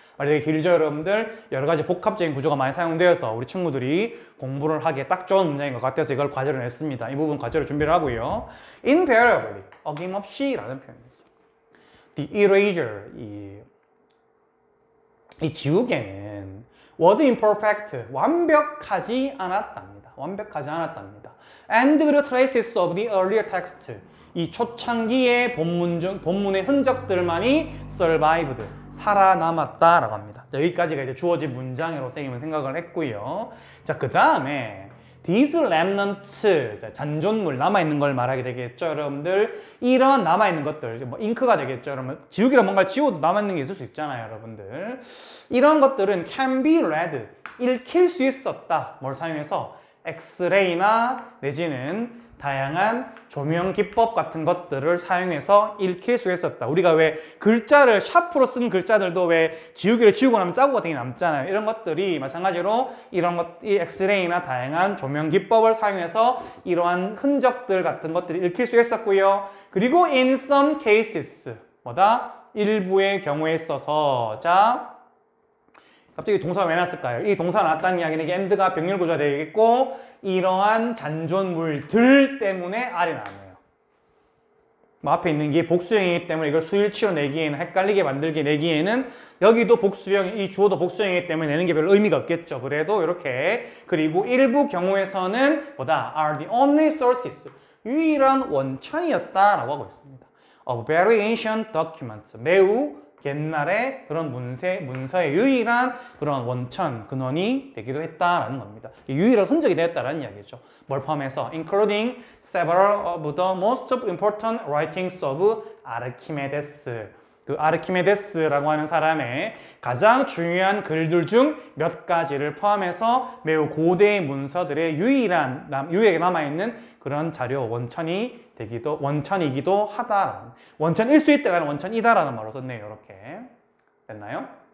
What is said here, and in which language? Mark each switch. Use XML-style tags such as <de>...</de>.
<ko>말이 되게 길죠, 여러분들? 여러 가지 복합적인 구조가 많이 사용되어서 우리 친구들이 공부를 하기에 딱 좋은 문장인 것 같아서 이걸 과제로 냈습니다. 이 부분 과제로 준비를 하고요.</ko> <en>invariably,</en> <ko>어김없이라는 표현이죠.</ko> <en>The erasure,</en> <ko>이 지우개는</ko> <en>was imperfect,</en> <ko>완벽하지 않았답니다. 완벽하지 않았답니다.</ko> <en>And the traces of the earlier text,</en> <ko>이 초창기의 본문의 흔적들만이</ko> <en>survived,</en> <ko>살아남았다라고 합니다. 자, 여기까지가 이제 주어진 문장으로 선생님은 생각을 했고요. 자, 그 다음에</ko> <en>these remnants,</en> <ko>자, 잔존물, 남아있는 걸 말하게 되겠죠, 여러분들. 이런 남아있는 것들, 뭐 잉크가 되겠죠, 여러분. 지우개로 뭔가 지워도 남아있는 게 있을 수 있잖아요, 여러분들. 이런 것들은</ko> <en>can be read,</en> <ko>읽힐 수 있었다. 뭘 사용해서? 엑스레이나 내지는 다양한 조명 기법 같은 것들을 사용해서 읽힐 수 있었다. 우리가 왜 글자를 샤프로 쓴 글자들도 왜 지우개를 지우고 나면 자국 같은 게 남잖아요. 이런 것들이 마찬가지로 이런 것, 이 엑스레이나 다양한 조명 기법을 사용해서 이러한 흔적들 같은 것들이 읽힐 수 있었고요. 그리고</ko> <en>in some cases,</en> <ko>뭐다? 일부의 경우에 있어서, 자, 갑자기 동사가 왜 났을까요? 이 동사가 났다는 이야기는 이게 and가 병렬 구조가 되겠고 이러한 잔존물들 때문에 R이 나왔네요. 뭐 앞에 있는 게 복수형이기 때문에 이걸 수일치로 내기에는 헷갈리게 만들게 내기에는 여기도 복수형, 이 주어도 복수형이기 때문에 내는 게 별로 의미가 없겠죠. 그래도 이렇게 그리고 일부 경우에서는 뭐다?</ko> <en>are the only sources,</en> <ko>유일한 원천이었다라고 하고 있습니다.</ko> <en>of very ancient documents,</en> <ko>매우 옛날에 그런 문서의 유일한 그런 원천, 근원이 되기도 했다라는 겁니다. 유일한 흔적이 되었다라는 이야기죠. 뭘 포함해서</ko> <en>including several of the most important writings of Archimedes.</en> <ko>그 아르키메데스라고 하는 사람의 가장 중요한 글들 중 몇 가지를 포함해서 매우 고대의 문서들의 유일하게 남아있는 그런 자료 원천이기도 하다. 원천일 수 있다라는 원천이다라는 말로 썼네요. 이렇게 됐나요?</ko>